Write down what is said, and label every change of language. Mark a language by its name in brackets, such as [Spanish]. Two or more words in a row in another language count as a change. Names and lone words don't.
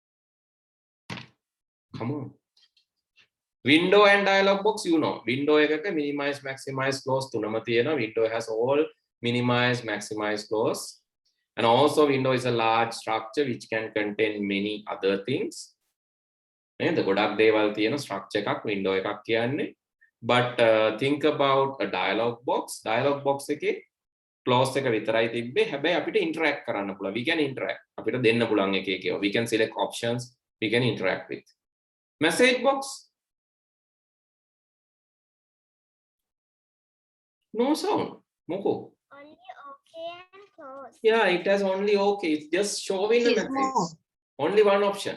[English] Come on. Window and dialog box, you know. [Sinhala] Window ekaka minimize, maximize, close tunama tiyena. [English] Window has all minimize, maximize, close. And also window is a large structure which can contain many other things. And the [Sinhala] ගොඩක් දේවල් තියෙන structure එකක් window එකක් කියන්නේ. [English] But think about a dialog box. Dialog box [Sinhala] එකේ close එක විතරයි තිබ්බේ. හැබැයි අපිට interact කරන්න පුළුවන්. [English] We can interact. [Sinhala] අපිට දෙන්න පුළුවන් එක එක. [English] We can select options. We can interact with. Message box. No sound. Moko. Only okay and close. Yeah, it has only okay. It's just showing the message. Only one option.